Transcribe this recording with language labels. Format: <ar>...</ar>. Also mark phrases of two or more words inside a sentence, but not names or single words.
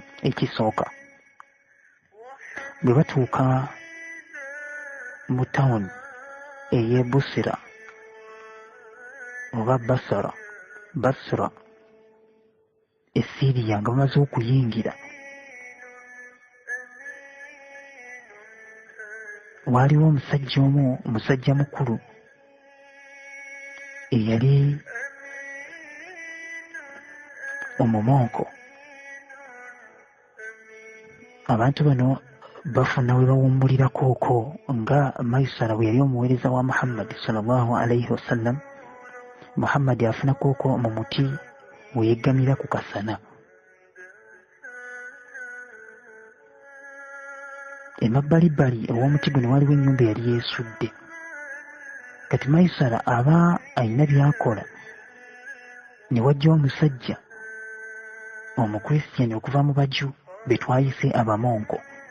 <lg>Ekisooka, bwe batuuka mu tawuni ey'e Busira oba Basra e Siriya nga bamaze okuyingira, waaliwo omusajja omu, omusajja mukulu eyali omumonko. Abantu bano bafuna we bawummulirakooko nga Maisara bwe yali omuweereza wa Muhammad</lg> <ar>صلى الله عليه وسلم.</ar> <lg>Muhammad afuna kooko mu muti we yeggamira ku kasana. Emabbalibbali ew'omuti guno waliwo ennyumba yali yeesudde. Kati Maisara aba alina by'akola, ne wajja omusajja Omukristiyani okuva mu baju be twayise abamonko.</lg>